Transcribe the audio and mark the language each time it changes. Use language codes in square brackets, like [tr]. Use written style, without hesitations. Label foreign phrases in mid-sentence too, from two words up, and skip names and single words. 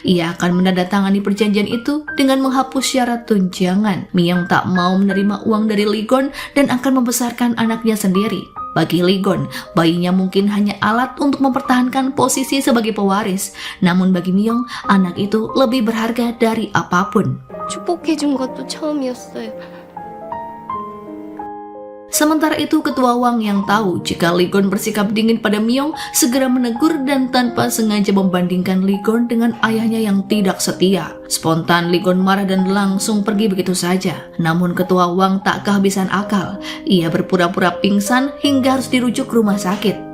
[id] Ia akan menandatangani perjanjian itu dengan menghapus syarat tunjangan. Myung tak mau menerima uang dari Ligon dan akan membesarkan anaknya sendiri. Bagi Ligon, bayinya mungkin hanya alat untuk mempertahankan posisi sebagai pewaris. Namun bagi Myung, anak itu lebih berharga dari apapun. [ko] 축복해준 것도 처음이었어요. [id] Sementara itu Ketua Wang yang tahu jika Ligon bersikap dingin pada Myung segera menegur dan tanpa sengaja membandingkan Ligon dengan ayahnya yang tidak setia. Spontan Ligon marah dan langsung pergi begitu saja. Namun Ketua Wang tak kehabisan akal. Ia berpura-pura pingsan hingga harus dirujuk ke rumah sakit.